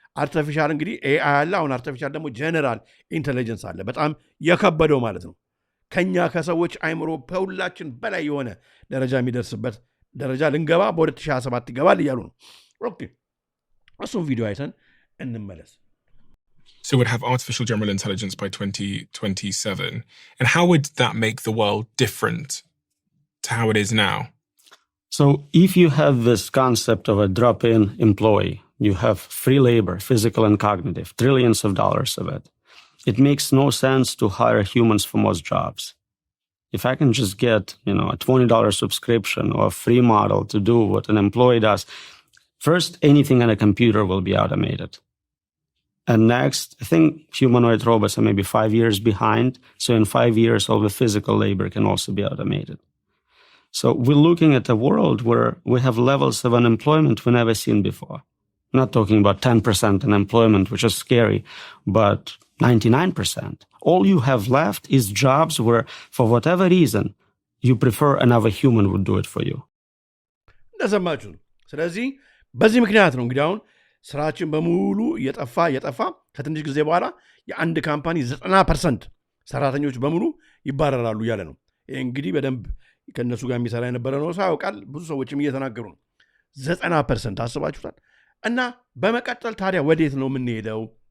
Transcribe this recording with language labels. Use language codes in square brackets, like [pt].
[am] አርቲፊሻል እንግዲህ ኤአይ አለ። አሁን አርቲፊሻል ደግሞ ጀነራል ኢንቴሊጀንስ አለ። በጣም የከበደው ማለት ነው። ከኛ ከሰዎች አይምሮ በሁላችን በላይ የሆነ ደረጃ የሚደርስበት ደረጃ ልንገባ በ2027 ይገባል እያሉ ነው። ኦኬ እሱም ቪዲዮ አይተን እንመለስ። [en] So we'd have artificial general intelligence by 2027. And how would that make the world different to how it is now? So if you have this concept of a drop-in employee, you have free labor, physical and cognitive, trillions of dollars of it. It makes no sense to hire humans for most jobs. If I can just get, a $20 subscription or a free model to do what an employee does, first, anything on a computer will be automated. And next, I think humanoid robots are maybe 5 years behind. So in 5 years, all the physical labor can also be automated. So we're looking at a world where we have levels of unemployment we've never seen before. I'm not talking about 10% unemployment, which is scary, but 99%. All you have left is jobs where, for whatever reason, you prefer another human would do it for you. [am] እንደሰማችሁ። ስለዚህ በዚህ ምክንያት ነው እንግዲህ አሁን ስራችን በሙሉ እየጠፋ ከትንሽ ጊዜ በኋላ የአንድ ካምፓኒ 90% ሰራተኞች በሙሉ ይባረራሉ እያለ ነው። ይህ እንግዲህ በደንብ ከእነሱ ጋር የሚሰራ የነበረ ነው ሰው ያውቃል። ብዙ ሰዎችም እየተናገሩ ነው። 90% አስባችሁታል። እና በመቀጠል ታዲያ ወዴት ነው የምንሄደው?